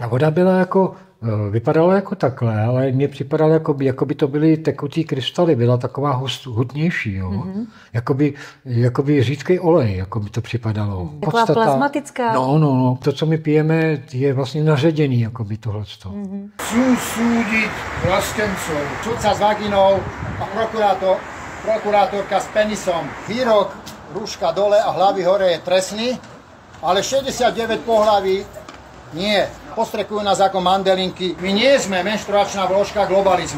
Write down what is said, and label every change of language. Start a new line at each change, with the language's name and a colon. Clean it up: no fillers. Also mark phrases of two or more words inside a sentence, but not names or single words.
Czech: Ta voda byla jako, vypadala jako takhle, ale mně připadalo, jako by to byly tekutý krystaly, byla taková hutnější, jo. Mm-hmm. Jakoby řídký olej, jako by to připadalo. Taková plazmatická. No, to, co my pijeme, je vlastně naředěný, jako by tohleto. Mm-hmm.
Slovak: Súdiť vlastencov, sudca s vaginou a prokurátorka s penisom. Výrok rúška dole a hlavy hore je trestný, ale 69 pohlaví nie. Postrekujú nás ako mandelinky. My nie sme menštruačná vložka globalizmu.